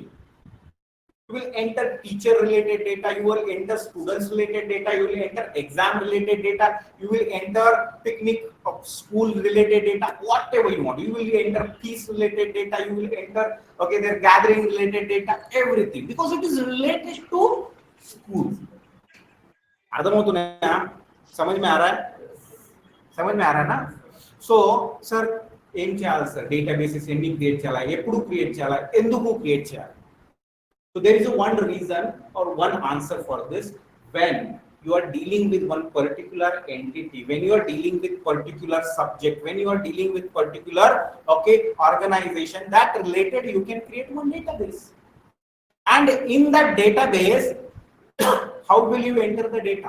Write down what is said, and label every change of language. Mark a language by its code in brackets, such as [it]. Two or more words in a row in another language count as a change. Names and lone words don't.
[en] You will enter teacher related data, you will enter students related data, you will enter exam related data, you will enter picnic of school related data, whatever you want. You will enter peace related data, you will enter, okay, their gathering related data, everything, because it is related to school. [te] అర్థం అవుతున్నాయా? [hi] समझ में आ रहा है? समझ में आ रहा है ना? [en] so sir [te] ఏం చేయాలి సార్? డేటాబేసెస్ ఎన్ని క్రియేట్ చేయాలా, ఎప్పుడు క్రియేట్ చేయాలా, ఎందుకు క్రియేట్ చేయాలి? [en] So there is a one reason or one answer for this. When you are dealing with one particular entity, when you are dealing with particular subject, when you are dealing with particular, okay, organization, that related, you can create one database. And in that database, how will you enter the data?